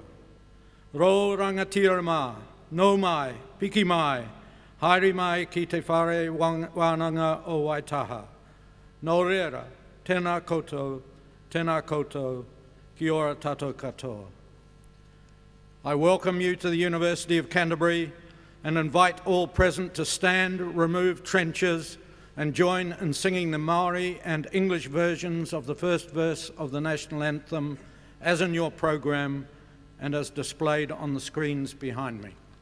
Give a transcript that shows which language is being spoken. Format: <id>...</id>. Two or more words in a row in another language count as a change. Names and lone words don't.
<mi>Ro rangatira mā, no mai, piki mai, haere mai ki te whare wānanga o Waitaha. Nō reira, tēnā koutou, kia ora tātou katoa.</mi> <en>I welcome you to the University of Canterbury and invite all present to stand, remove trenchers, and join in singing the Māori and English versions of the first verse of the National Anthem as in your program and as displayed on the screens behind me.</en>